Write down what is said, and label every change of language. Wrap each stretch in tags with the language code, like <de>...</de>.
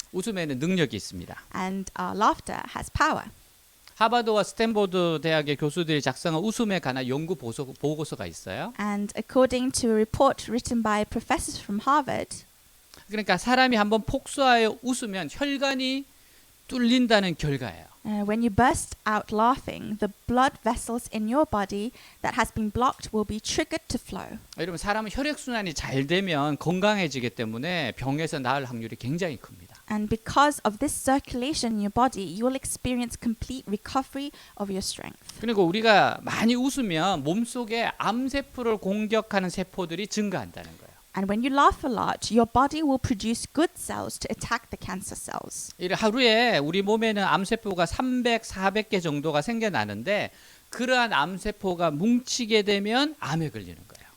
<ko>웃음에는 능력이 있습니다.</ko> <en>and laughter has power.</en> <ko>하버드와 스탠포드 대학의 교수들이 작성한 웃음에 관한 연구 보고서가 있어요.</ko> <en>And according to a report written by professors from Harvard,</en> <ko>그러니까 사람이 한번 폭소하여 웃으면 혈관이 뚫린다는 결과예요.</ko> <en>when you burst out laughing, the blood vessels in your body that has been blocked will be triggered to flow.</en> <ko>여러분 사람은 혈액 순환이 잘 되면 건강해지기 때문에 병에서 나을 확률이 굉장히 큽니다.</ko> <en>And because of this circulation in your body, you will experience complete recovery of your strength.</en> <ko>그리고 우리가 많이 웃으면 몸속에 암세포를 공격하는 세포들이 증가한다는 거예요.</ko> <en>And when you laugh a lot, your body will produce good cells to attack the cancer cells.</en> <ko>하루에 우리 몸에는 암세포가 300, 400개 정도가 생겨나는데 그러한 암세포가 뭉치게 되면 암에 걸리는 거예요.</ko>